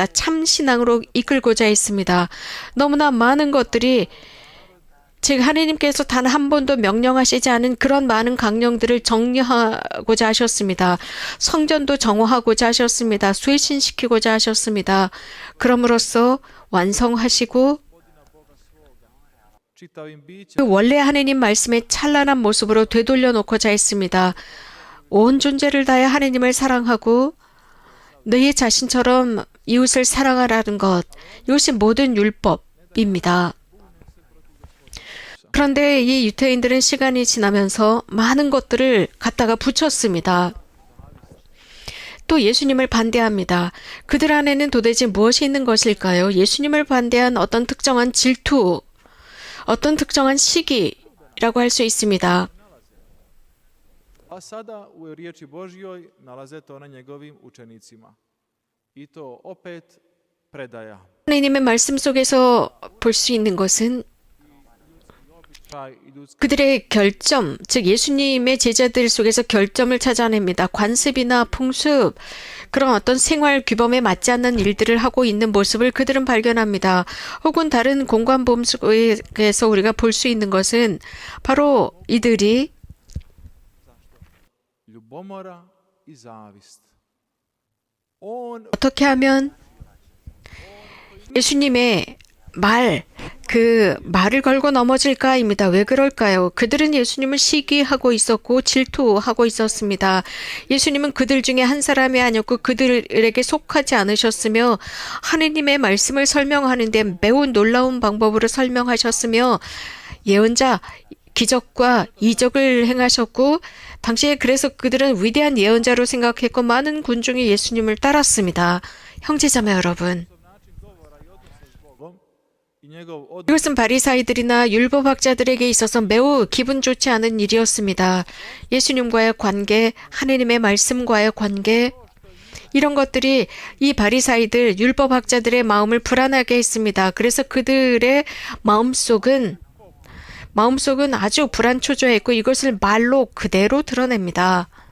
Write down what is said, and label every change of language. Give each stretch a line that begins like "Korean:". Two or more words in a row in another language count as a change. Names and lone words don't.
Korean: 참 신앙으로 이끌고자 했습니다. 너무나 많은 것들이 즉 하느님께서 단 한 번도 명령하시지 않은 그런 많은 강령들을 정리하고자 하셨습니다. 성전도 정화하고자 하셨습니다. 쇄신시키고자 하셨습니다. 그럼으로써 완성하시고
Croatian: čitavim bićem
Korean: 그 원래 하느님 말씀의 찬란한 모습으로 되돌려 놓고자 했습니다. 온 존재를 다해 하느님을 사랑하고 너희 자신처럼 이웃을 사랑하라는 것, 이것이 모든 율법입니다. 그런데 이 유대인들은 시간이 지나면서 많은 것들을 갖다가 붙였습니다. 또 예수님을 반대합니다. 그들 안에는 도대체 무엇이 있는 것일까요? 예수님을 반대한 어떤 특정한 질투, 어떤 특정한 시기라고 할 수 있습니다.
Croatian: a sada u riječi Božjoj nalaze to na njegovim učenicima. I to opet predaja.
Korean: 하나님의 말씀 속에서 볼 수 있는 것은 그들의 결점, 즉 예수님의 제자들 속에서 결점을 찾아냅니다. 관습이나 풍습, 그런 어떤 생활 규범에 맞지 않는 일들을 하고 있는 모습을 그들은 발견합니다. 혹은 다른 공관범 속에서 우리가 볼 수 있는 것은 바로 이들이
Croatian: Ljubomora i zavist. On
Korean: 어떻게 하면 예수님의 말을 걸고 넘어질까입니다. 왜 그럴까요? 그들은 예수님을 시기하고 있었고 질투하고 있었습니다. 예수님은 그들 중에 한 사람이 아니었고 그들에게 속하지 않으셨으며 하느님의 말씀을 설명하는데 매우 놀라운 방법으로 설명하셨으며 예언자, 기적과 이적을 행하셨고 당시에 그래서 그들은 위대한 예언자로 생각했고 많은 군중이 예수님을 따랐습니다. 형제자매 여러분,
Croatian: i njegov odnos
Korean: 이것은 바리사이들이나 율법학자들에게 있어서 매우 기분 좋지 않은 일이었습니다. 예수님과의 관계, 하느님의 말씀과의 관계, 이런 것들이 이 바리사이들, 율법학자들의 마음을 불안하게 했습니다. 그래서 그들의 마음속은 아주 불안초조했고 이것을 말로 그대로 드러냅니다.